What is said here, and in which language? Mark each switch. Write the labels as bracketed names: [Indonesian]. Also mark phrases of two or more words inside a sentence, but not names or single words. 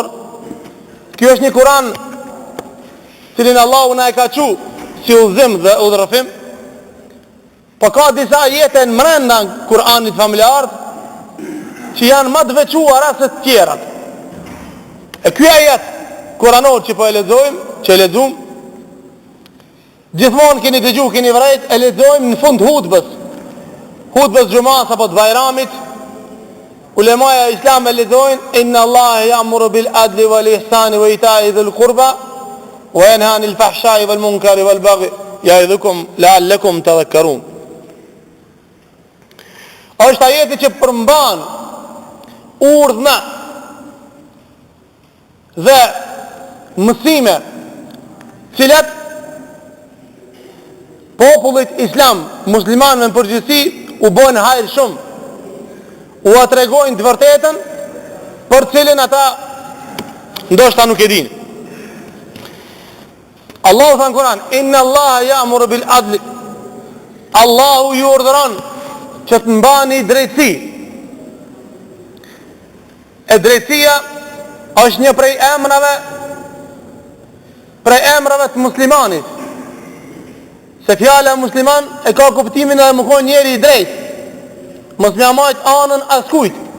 [Albanian] Kjo është një Kuran cilin Allahu na e ka qu si udhëzim dhe udhërrëfim, po ka disa ajete në brenda Kuranit familjar që janë më të veçuara se të tjerat. E ky ajet kuranor që po e lexojmë, gjithmonë keni dëgju, keni vërejt, e lexojmë në fund hutbës xhumas apo të bajramit. Ulemaja islam e lexojnë [Arabic] إن الله يأمر بالعدل والإحسان وإيتاء ذي القربى وينهى عن الفحشاء والمنكر والبغي يعظكم لعلكم تذكرون. [Albanian] Është ajeti që përmban urdhna dhe mësime cilat popullit islam, muslimanëve në përgjithësi, u bën hajër shumë, u atregojnë të vërtetën për cilën ata ndoshta nuk e dinë. Allahu thënë Kur'an, [Arabic] إن الله يأمر بالعدل, [Albanian] Allahu ju urdhëron që të mbani drejtësi. E drejtësia është një prej emrave të muslimanit, se fjala musliman e ka kuptimin edhe më konë njeri I drejt, mos më amajt anën askujt.